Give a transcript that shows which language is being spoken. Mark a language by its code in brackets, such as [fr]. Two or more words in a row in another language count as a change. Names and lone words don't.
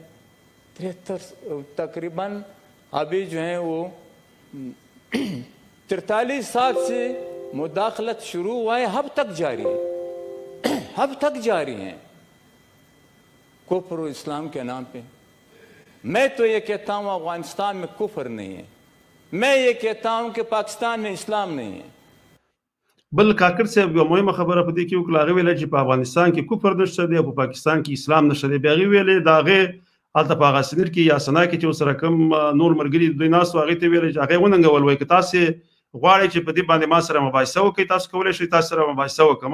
[ur] 73 تقریباً ابھی جو ہے وہ 43 سال سے مداخلت شروع ہوا ہے، اب تک جاری ہے، اب تک جاری ہے کفر اسلام کے نام پہ. میں تو یہ کہتا ہوں افغانستان میں کفر نہیں ہے، میں یہ کہتا ہوں کہ پاکستان میں اسلام نہیں ہے. [ps] بل کاکړ صاحب یو مهمه خبره په دې کې وکړه، هغه ویل چې په افغانستان کې کفر نشته دی او په پاکستان کې اسلام نشته دی. بیا هغه ویل دا هغه هلته په هغه سنیر کې یا سنا کې چې ورسره کوم نور ملګري دوی ناست وو، هغې ته ویل چې هغې وننګول، وایي که تاسې غواړئ چې په دې باندې ما سره مباحثه وکړئ، تاسو کولی شئ تاسو سره مباحثه وکړم.